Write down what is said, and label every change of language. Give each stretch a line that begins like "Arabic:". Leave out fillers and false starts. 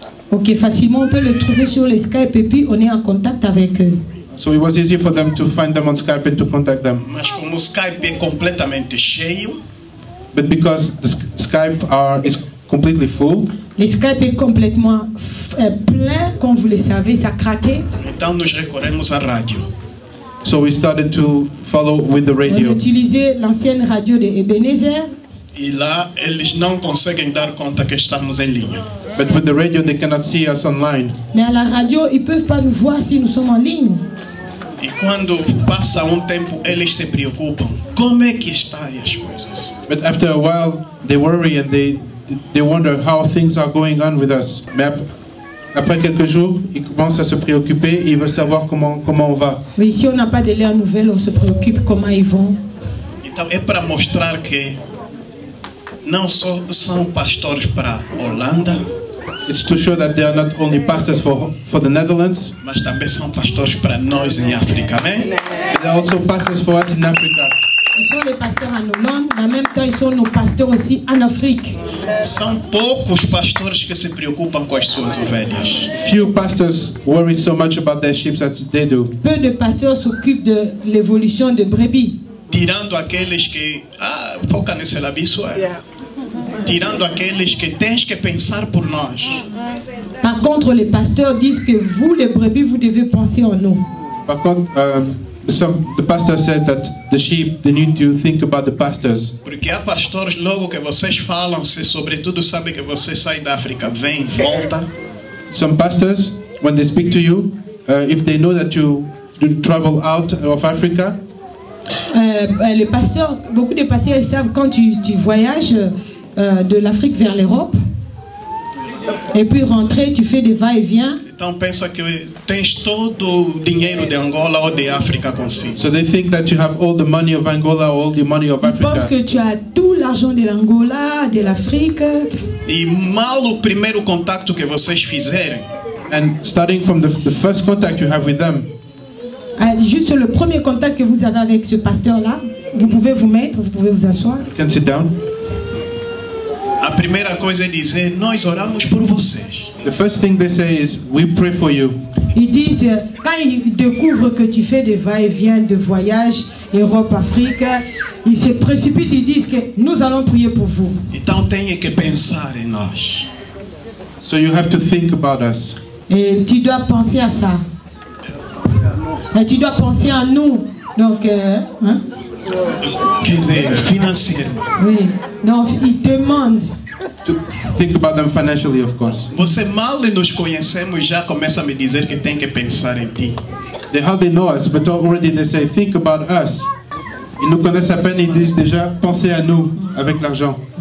French: Ok, facilement on peut le trouver sur le Skype et puis on est en contact avec eux.
English: So it was easy for them to find them on Skype and to contact them.
Portuguese: Mas como o Skype é completamente cheio,
English: But because the Skype is completely full,
French: le Skype est complètement plein, comme vous le savez, ça craquait.
Portuguese: então nos recorremos à rádio.
English: so we started to follow with the
French: On
English: radio.
French: utilisait l'ancienne radio de Ebenezer.
Portuguese: E lá eles não conseguem dar conta que estamos em linha.
English: But with the radio, they cannot see us online.
French: Mais à la radio, ils ne peuvent pas nous voir si nous sommes en ligne.
Portuguese: E quando passa tempo, eles se preocupam. Como é que está aí as coisas?
English: But after a while, they worry and they wonder how things are going on with us.
French: Mais après quelques jours, ils commencent à se préoccuper et ils veulent savoir comment on va. Mais si on n'a pas de leurs nouvelles, on se préoccupe comment ils vont.
Portuguese: Então é para mostrar que não só são pastores para Holanda,
English: It's to show that they are not only pastors for the Netherlands,
Portuguese: mas também são pastores para nós em África, amém?
English: but they are also pastors for us in Africa.
French: Ils sont les pasteurs en Hollande, mais en même temps, ils sont nos pasteurs aussi en Afrique.
Portuguese: São poucos pastores que se preocupam com as suas ovelhas.
English: Few pastors worry so much about their sheep as they do.
French: Peu de pasteurs s'occupent de l'évolution de brebis.
Portuguese: Tirando aqueles que foca nesse labiço, tirando aqueles que tens que pensar por nós.
French: Par contre, les pasteurs disent que vous, les brebis, vous devez penser en nous. Par contre,
English: the pastor said that the sheep, they need to think about the pastors.
Portuguese: Porque há pastores logo que vocês falam, se sobretudo sabem que você sai da África, vem, volta.
English: Some pastors, when they speak to you, if they know that you travel out of Africa,
French: Les pasteurs, beaucoup de pasteurs savent quand tu voyages de l'Afrique vers l'Europe et puis rentrer, tu fais des va-et-vient.
Portuguese: Então pensa que tens todo o dinheiro de Angola ou de África consigo.
English: so they think that you have all the money of Angola, all the money of
French: Ils pensent
English: Africa.
French: que tu as tout l'argent de l'Angola, de l'Afrique.
Portuguese: E mal o primeiro contacto que vocês fizerem,
English: And starting from the first contact you have with them,
French: Juste le premier contact que vous avez avec ce pasteur-là, vous pouvez vous mettre, vous pouvez vous asseoir.
English: you can sit down.
Portuguese: a primeira coisa é dizer, nós oramos por vocês.
English: The first thing they say is, we pray for you.
French: Ils disent, quand ils découvrent que tu fais des va-et-vient de voyage, Europe, Afrique, ils se précipitent, ils disent que nous allons prier pour vous.
Portuguese: Então tem que pensar em nós.
English: So you have to think about us.
French: Et tu dois penser à ça. Et tu dois penser à nous. Donc, hein?
Portuguese: Quer dizer, financeiramente.
French: Oui. Donc, ils demandent.
English: To think about them financially, of course.
Portuguese: Você mal nos conhecemos já começa a me dizer que tem que pensar em ti.
English: They hardly know us, but already they say, think about us.
French: Ils nous connaissent à peine, ils disent déjà, pensez à nous avec l'argent.